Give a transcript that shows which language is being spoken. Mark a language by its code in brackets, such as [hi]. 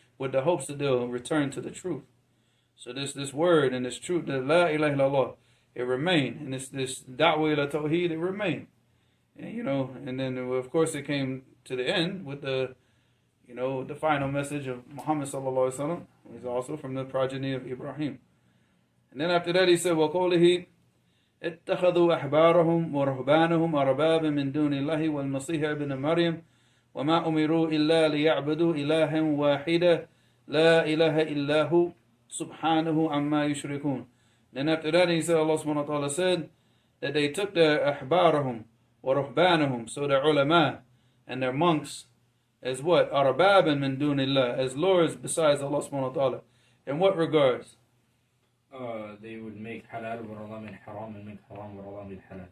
[en] With the hopes that they'll return to the truth. So this word and this truth, the La ilaha illallah, it remained. And this da'wah ila Tawheed, it remained. And and then of course it came to the end with the final message of Muhammad sallallahu alaihi wasallam. He's also from the progeny of Ibrahim. And then after that he said, [ar] وَقَوْلِهِ اتَّخَذُوا أَحْبَارَهُمْ وَرَهْبَانَهُمْ أَرْبَابًا مِنْ دُونِ اللَّهِ وَالْمَسِيحَ ابْنَ مَرْيَمَ وَمَا أُمِرُوا إِلَّا لِيَعْبُدُوا إِلَهًا وَاحِدًا لَا إِلَهَ إِلَّا هُ سُبْحَانَهُ عَمَّا يُشْرِكُونَ. [en] Then after that he said, Allah subhanahu wa ta'ala said that they took their [ar] أحبارهم وَرَهْبَانَهُمْ, [en] so their ulama and their monks, as what? [ar] أَرْبَابًا مِنْ دُونِ اللَّهِ, [en] as lords besides Allah subhanahu wa ta'ala. In what regards? They would make halal what Allah made haram and make haram what Allah made halal.